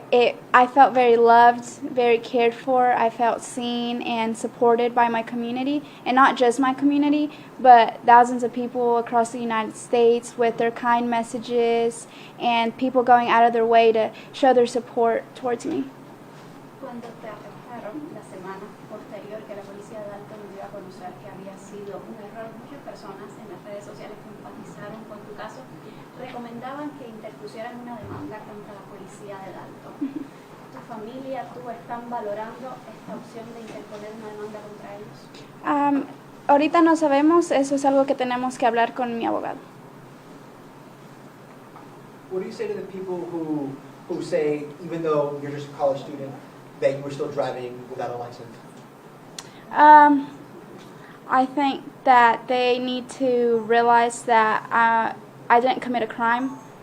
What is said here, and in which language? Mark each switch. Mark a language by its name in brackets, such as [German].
[English] I felt very loved, very cared for. I felt seen and supported by my community, and not just my community, but thousands of people across the United States with their kind messages and people going out of their way to show their support towards me. [Spanish] Cuando te arrestaron la semana posterior que la policía de Dalton dio a conocer que había sido un error, muchas personas en las redes sociales que empatizaron con tu caso recomendaban que interpusieran una demanda contra la policía de Dalton. ¿Tu familia, tú están valorando esta opción de interponer una demanda contra ellos? Ahorita no sabemos, eso es algo que tenemos que hablar con mi abogado. [English] What do you say to the people who say, even though you're just a college student, that you were still driving without a license? I think that they need to realize that I didn't commit a crime.